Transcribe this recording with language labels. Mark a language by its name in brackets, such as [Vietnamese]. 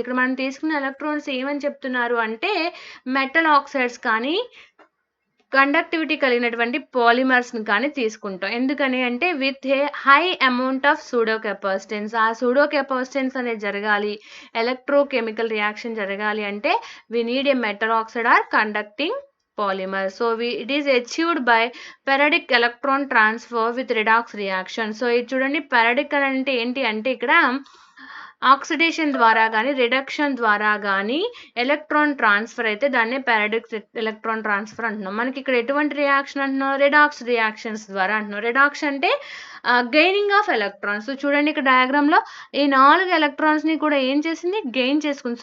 [Telugu] ఇక్కడ మనం తీసుకున్న ఎలక్ట్రోడ్స్ ఏమని చెప్తున్నారు అంటే, మెటల్ ఆక్సైడ్స్ కానీ కండక్టివిటీ కలిగినటువంటి పాలిమర్స్ని కానీ తీసుకుంటాం. ఎందుకని అంటే [English] With a high amount of pseudo capacitance. [Telugu] ఆ సూడో కెపాసిటెన్స్ అనేది జరగాలి, ఎలక్ట్రోకెమికల్ రియాక్షన్ జరగాలి అంటే [English] We need a metal oxide or conducting polymer. So it is achieved by periodic electron transfer with redox reaction. [Telugu] So ఇది చూడండి, periodic అంటే ఏంటి అంటే ఇక్కడ ఆక్సిడేషన్ ద్వారా కానీ రిడక్షన్ ద్వారా కానీ ఎలక్ట్రాన్ ట్రాన్స్ఫర్ అయితే దాన్నే పారాడిక్ ఎలక్ట్రాన్ ట్రాన్స్ఫర్ అంటున్నాం. మనకి ఇక్కడ ఎటువంటి రియాక్షన్ అంటున్నాం, రిడాక్స్ రియాక్షన్స్ ద్వారా అంటున్నాం. రిడాక్స్ అంటే [English] Gaining of electrons. [Telugu] చూడండి ఇక్కడ డయాగ్రామ్లో ఈ 4 ఎలక్ట్రాన్స్ని కూడా ఏం చేసింది, గెయిన్ చేసుకుంది.